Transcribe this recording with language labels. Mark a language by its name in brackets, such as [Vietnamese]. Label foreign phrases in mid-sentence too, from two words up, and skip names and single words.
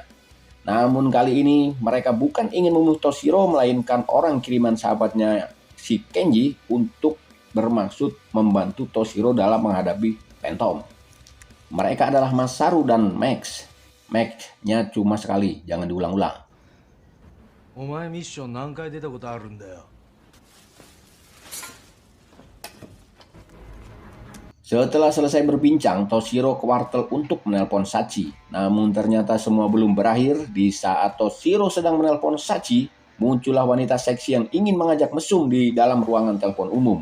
[Indonesian] Namun kali ini mereka bukan ingin membunuh Toshiro, melainkan orang kiriman sahabatnya si Kenji untuk bermaksud membantu Toshiro dalam menghadapi Phantom. Mereka adalah Masaru dan Max. Max-nya cuma sekali, jangan diulang-ulang. [Japanese] お前ミッション何回出たことあるんだよ。 [Indonesian] Setelah selesai berbincang, Toshiro ke wartel untuk menelpon Sachi. Namun ternyata semua belum berakhir. Di saat Toshiro sedang menelpon Sachi, muncullah wanita seksi yang ingin mengajak mesum di dalam ruangan telepon umum.